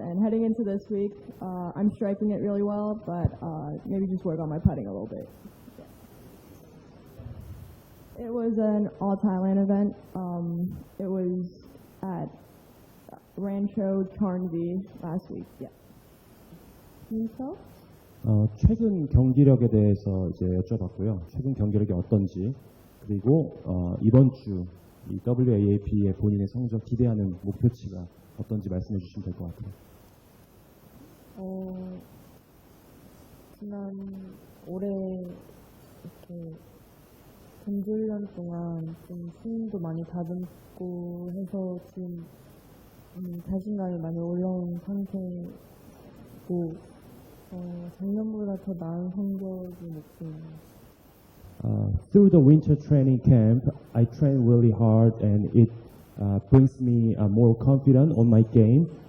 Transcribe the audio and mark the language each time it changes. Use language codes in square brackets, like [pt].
[en] And heading into this week, I'm striking it really well, but maybe just work on my putting a little bit. It was an all-Thailand event. It was at Rancho Charnvi last week. Yeah. Minsol? [ko] 최근 경기력에 대해서 이제 여쭤봤고요. 최근 경기력이 어떤지, 그리고 이번 주 이 WAAP의 본인의 성적 기대하는 목표치가 어떤지 말씀해 주시면 될 것 같아요. 지난 올해 이렇게 전주훈련 동안 좀 스윙도 많이 다듬고 해서 지금 자신감이 많이 올라온 상태고 작년보다 더 나은 성적이 목표입니다. [en] Through the winter training camp, I train really hard and it brings me more confident on my game.